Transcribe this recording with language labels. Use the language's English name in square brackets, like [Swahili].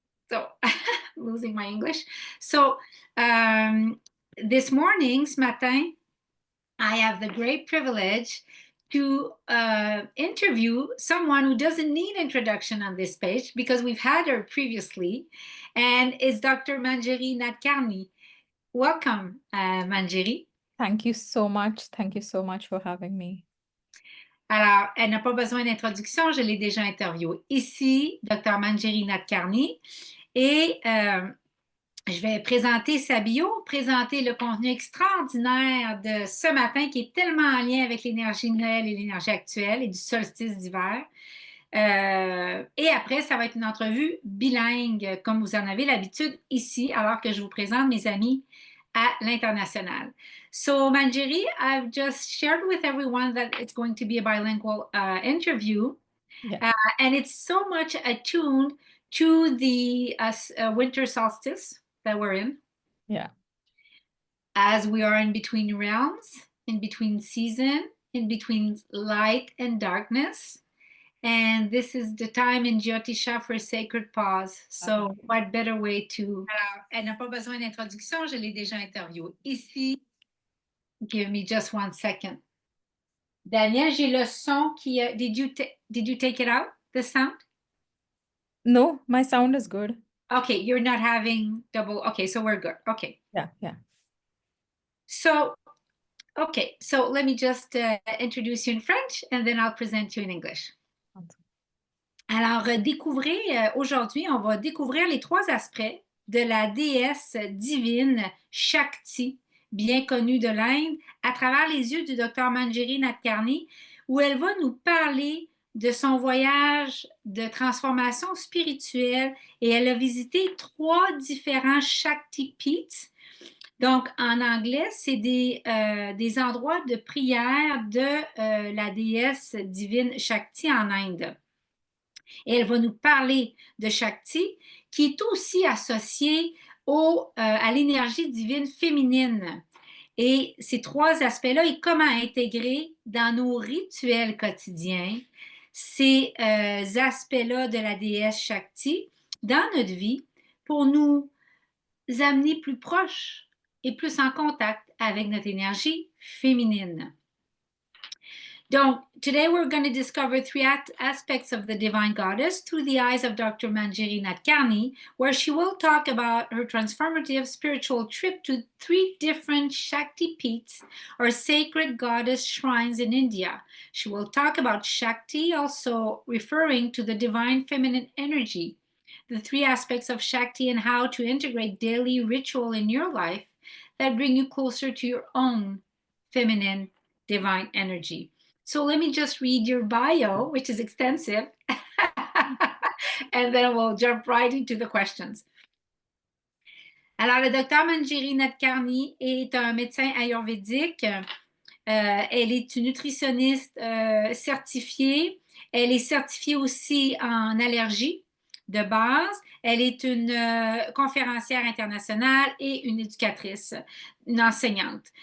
[English] So, losing my English. So, this morning, [French] ce matin, [English] I have the great privilege to interview someone who doesn't need introduction on this page because we've had her previously, and is Dr. Manjiri Nadkarni. Welcome, Manjiri. Thank you so much. Thank you so much for having me. [French] Alors, elle n'a pas besoin d'introduction, je l'ai déjà interviewée. Ici, Dr. Manjiri Nadkarni, et je vais présenter sa bio, présenter le contenu extraordinaire de ce matin qui est tellement en lien avec l'énergie de Noël et l'énergie actuelle et du solstice d'hiver. Et après, ça va être une entrevue bilingue, comme vous en avez l'habitude ici, alors que je vous présente mes amis à l'international. [English] So, Manjiri, I've just shared with everyone that it's going to be a bilingual interview. Yeah. And it's so much attuned to the winter solstice that we're in. Yeah. As we are in between realms, in between season, in between light and darkness. And this is the time in Jyotisha for a sacred pause. So what better way to... [French] Alors, elle n'a pas besoin d'introduction, je l'ai déjà interviewée ici. [English] Give me just 1 second. Daniel, [French] j'ai le son qui... [English] Did you take it out, the sound? No, my sound is good. Okay, you're not having double... Okay, so we're good. Okay. Yeah, yeah. So, okay, so let me just introduce you in French and then I'll present you in English. [French] Alors, découvrez, aujourd'hui, on va découvrir les 3 aspects de la déesse divine Shakti, bien connue de l'Inde, à travers les yeux du Dr Manjiri Nadkarni, où elle va nous parler de son voyage de transformation spirituelle et elle a visité 3 différents Shaktipeeths. Donc, en anglais, c'est des endroits de prière de la déesse divine Shakti en Inde. Et elle va nous parler de Shakti, qui est aussi associée à l'énergie divine féminine. Et ces 3 aspects-là, et comment intégrer dans nos rituels quotidiens ces aspects-là de la déesse Shakti dans notre vie pour nous amener plus proches et plus en contact avec notre énergie féminine. [English] Donc, today we're going to discover 3 aspects of the divine goddess through the eyes of Dr. Manjiri Nadkarni, where she will talk about her transformative spiritual trip to 3 different Shaktipeeths, or sacred goddess shrines in India. She will talk about Shakti, also referring to the divine feminine energy, the 3 aspects of Shakti and how to integrate daily ritual in your life that bring you closer to your own feminine divine energy. So let me just read your bio, which is extensive, and then we'll jump right into the questions. [French] Alors, le Dr Manjiri Nadkarni est un médecin ayurvédique. Elle est une nutritionniste certifiée. Elle est certifiée aussi en allergie de base. Elle est une conférencière internationale et une éducatrice, une enseignante.